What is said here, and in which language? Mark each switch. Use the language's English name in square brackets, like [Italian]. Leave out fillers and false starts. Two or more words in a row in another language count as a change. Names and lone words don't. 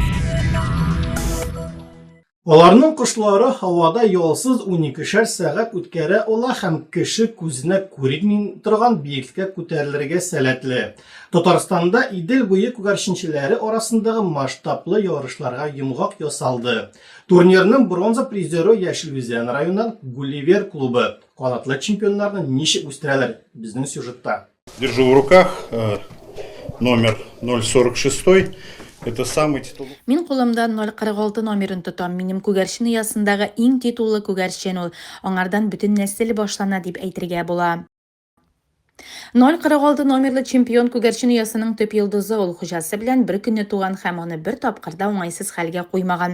[Tatar] Аларның кошлары һавада ялсыз 12шәр сәгать үткәрә ала һәм кеше күзенә күренми торган биеклеккә күтәрелергә сәләтле. Татарстанда Идел буе күгәрченчеләре арасындагы масштаблы ярышларга йомгак ясалды. Турнирның бронза призеры Яшел Үзән районыннан Гулливер клубы. Канатлы чемпионнарны ничек үстерәләр? Безнең сюжетта. [Russian] Держу в руках номер 046. Это самый титулный. [Tatar] Мин кулымда 046 номерын тотам. Минем күгәрчен ясындагы иң титуллы күгәрчен ул. Аңардан бүтән нәсел башлана дип әйтергә була. 046 номерлы чемпион күгәрчен ясының төп йолдызы ул хуҗасы белән бер көнне туган һәм аны бер тапкырда уңайсыз хәлгә куймаган.